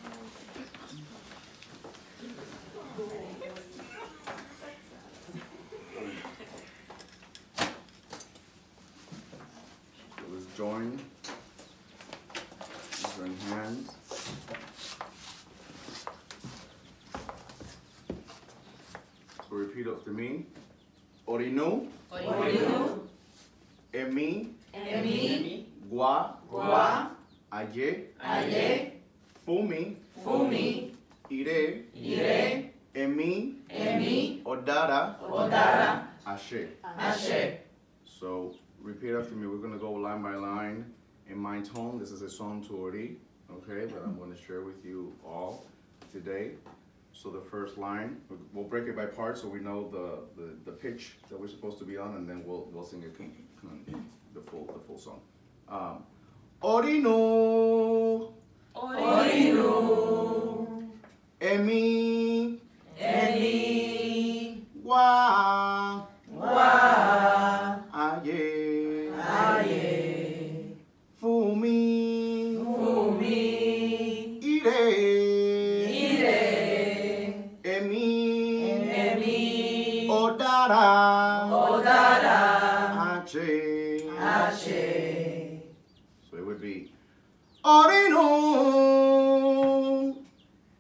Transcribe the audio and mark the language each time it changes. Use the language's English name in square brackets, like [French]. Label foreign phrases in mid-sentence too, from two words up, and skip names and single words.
[English] So let's join. Join hands. So repeat after me. [Yoruba] Orinu. Orinu. Emi. Emi. Gua. Gua. Aye. Aye. Fumi. Fumi. Ire. Ire. Emi. Emi. Odara. Odara. Ashe. Ashe. [English] So repeat after me. We're going to go line by line in my tone. This is a song to Ori, okay, that I'm going to share with you all today. So the first line, we'll break it by parts so we know the pitch that we're supposed to be on, and then we'll sing it the full song. [Yoruba] Orinu. Orinu. Emi. Emi. Wa. Wa. Aye. Aye. Fumi. Fumi. Ire. Ire. Emi. Emi. Odara. Odara. Ache. Ashe. [English] So it would be Orinu.